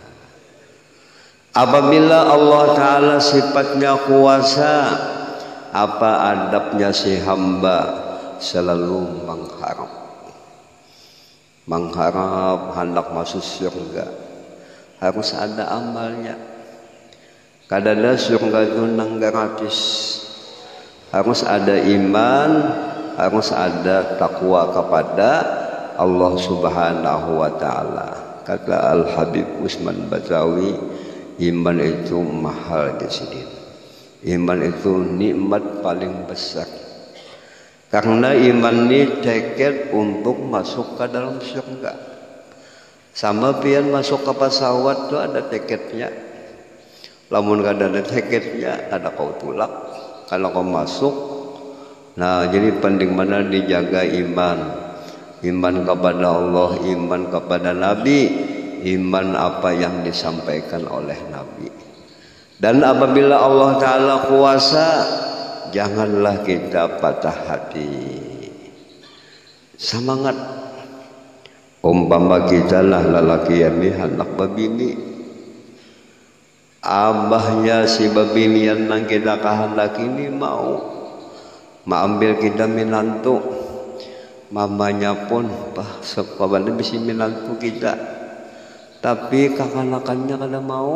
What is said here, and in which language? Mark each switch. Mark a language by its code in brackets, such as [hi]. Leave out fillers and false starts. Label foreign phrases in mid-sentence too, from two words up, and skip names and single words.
[id] Apabila Allah Ta'ala sifatnya kuasa, apa adabnya si hamba selalu mengharap hendak masuk surga. Harus ada amalnya. [bjn] Kadada surga itu nang gratis. [id] Harus ada iman, harus ada takwa kepada Allah [ar] Subhanahu wa Ta'ala. [id] Kata Al-Habib Usman Batawi, iman itu mahal di sini. Iman itu nikmat paling besar. Karena iman ini tiket untuk masuk ke dalam surga. [bjn] Sama pian masuk ke pesawat tuh ada tiketnya. Lamun kada ada tiketnya, ada kau tulak. [id] Kalau kau masuk, nah jadi penting mana dijaga iman. Iman kepada Allah, iman kepada Nabi, iman apa yang disampaikan oleh Nabi. Dan apabila Allah Ta'ala kuasa, janganlah kita patah hati. Semangat. [bjn] Umpama kita lah lelaki ini anak babini, abahnya si babini yang nang kita kehendak ini mau ambil kita menantu, mamanya pun bah sepadan bisa menantu kita, tapi kakanakannya kada mau.